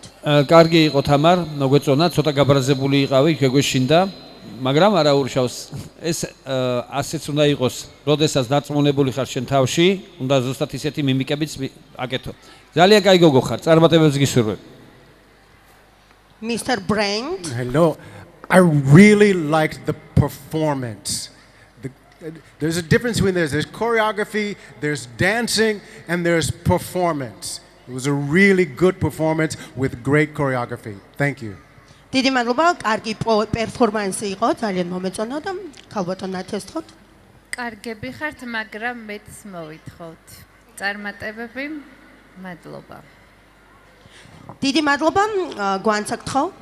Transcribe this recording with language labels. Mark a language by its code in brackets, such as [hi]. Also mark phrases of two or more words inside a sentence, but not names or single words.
[ka] კარგი იყო თამარ, მოგვეწონა, ცოტა გაბრაზებული იყავი, გეგვეშინდა, მაგრამ არა ურშავს. ეს ასეც უნდა იყოს, როდესაც დარწმუნებული ხარ შენ თავში, უნდა ზუსტად ისეთი მიმიკებიც აკეთო. ძალიან კაი გოგო ხარ, წარმატებებს გისურვებ. [en] Mr. Brand. Hello. I really liked the performance. There's a difference between there's choreography, there's dancing, and there's performance. It was a really good performance with great choreography. Thank you. [ka] დიდი მადლობა, კარგი პერფორმანსი იყო, ძალიან მომეწონა და ქალბატონ ნათესთოთ. კარგები ხართ, მაგრამ მეც მოვითხოვთ. წარმატებები, მადლობა. დიდი მადლობა, გვანცაკთხო.